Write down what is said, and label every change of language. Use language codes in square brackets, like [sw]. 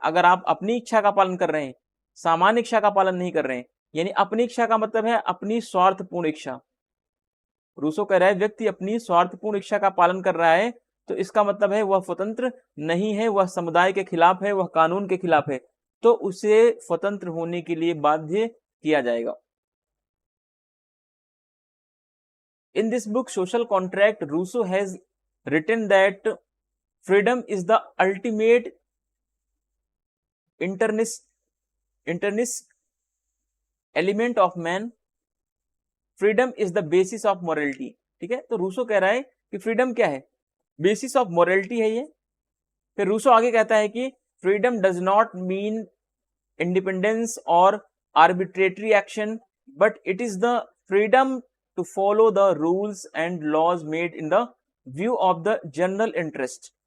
[hi] अगर आप अपनी इच्छा का पालन कर रहे हैं, सामान्य इच्छा का पालन नहीं कर रहे हैं, यानी अपनी इच्छा का मतलब है अपनी स्वार्थपूर्ण इच्छा। रूसो कह रहा है व्यक्ति अपनी स्वार्थपूर्ण इच्छा का पालन कर रहा है तो इसका मतलब है वह स्वतंत्र नहीं है, वह समुदाय के खिलाफ है, वह कानून के खिलाफ है, तो उसे स्वतंत्र होने के लिए बाध्य किया जाएगा। [en] In this book, Social Contract, Rousseau has written that freedom is the ultimate intrinsic element of man. Freedom is the basis of morality. [hi] ठीक है, तो रूसो कह रहा है कि फ्रीडम क्या है, [en] basis of morality [hi] है ये। फिर रूसो आगे कहता है कि [en] Freedom does not mean independence और arbitrary action, but it is the freedom to follow the rules and laws made in the view of the general interest।